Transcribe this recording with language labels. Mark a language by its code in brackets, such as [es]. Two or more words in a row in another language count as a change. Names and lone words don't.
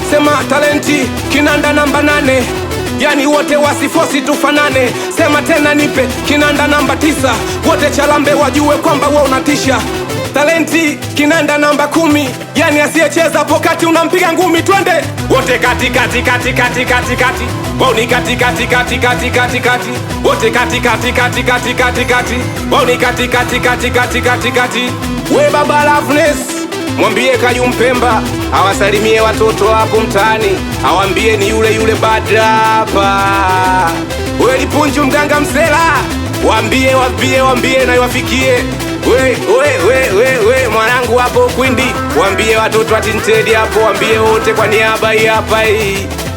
[sw] Sema Talenti kinanda namba nane, yani wote wasifosi tufanane. Sema tena, nipe kinanda namba tisa, wote Chalambe wajue kwamba we unatisha. Talenti kinanda namba kumi, yani asiyecheza hapo kati unampiga ngumi. Twende wote kati, kati, kati, kati, kati, kati. Wauni kati, kati, kati, kati, kati, kati. Wote kati, kati, kati, kati, kati, kati. Wauni kati, kati, kati, kati, kati, kati. We Baba Loveness, mwambie Kaju Mpemba awasalimie watoto hapo mtaani, awambie ni yule yule [en] bad rapper. [sw] We Lipunju Mganga Msela, wambie, wambie, wambie na iwafikie. We, we, we, we, we, mwanangu hapo Kwindi, wambie watoto wa Tinted hapo, wambie wote kwa niaba hii hapa hii.